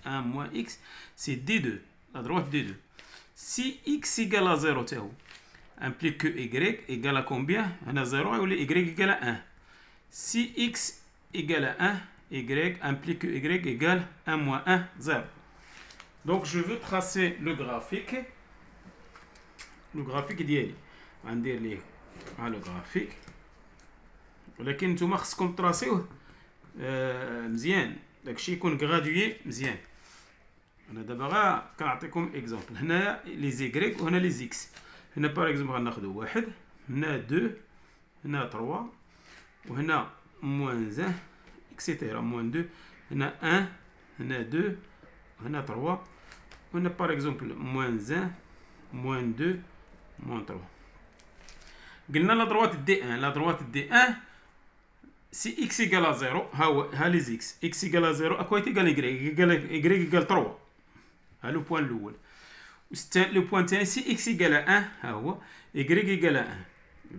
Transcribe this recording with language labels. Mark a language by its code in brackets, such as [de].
[fr] 1 moins x c'est d2, la droite d2. Si x égale à 0 implique que y égale à combien? On a 0 ou y égale à 1. Si x égale à 1, y implique que y égale 1 moins 1, 0. Donc je veux tracer le graphique. Le graphique [ar] ديالي غندير ليه على الجرافيك ولكن نتوما خصكم تراسيوه مزيان داكشي يكون غرادوي مزيان. انا دابا غا كنعطيكم اكزومبل. هنايا لي زيكريك وهنا لي زيكس. هنا باغ اكزومبل غناخدو واحد، هنا 2، هنا 3 وهنا موان 1 اكسيتيرا موان 2، هنا 1 هنا 2 هنا 3 وهنا باغ اكزومبل موان 1 موان 2 موان 3. قلنا [fr] لا droite D1. La droite D1 si x égale à 0 [ar] ها لي زيكس. [fr] x égale à 0 à quoi est égal y égale 3. [ar] ها لو بوان الاول. لو بوان الثاني [fr] si x égale à 1 [ar] ها هو [fr] y égale à 1.